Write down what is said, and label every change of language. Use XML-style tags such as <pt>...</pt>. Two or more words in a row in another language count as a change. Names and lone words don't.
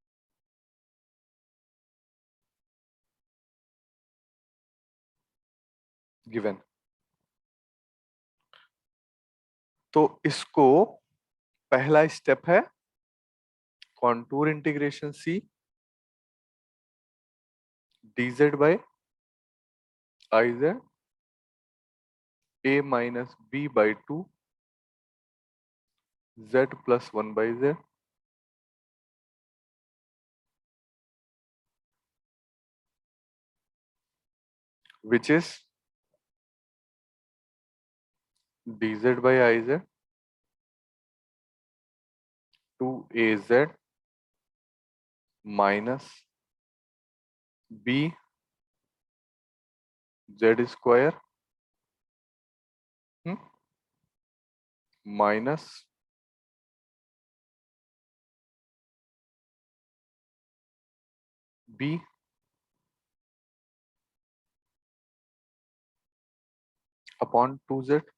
<hi>गिवन। तो इसको पहला स्टेप है</hi> <en>contour integration</en> <hi>c</hi> <en>dz बाय iz a - b/2 z+1/z which is dz by iz 2az minus b z square minus b अपॉन 2z।</en>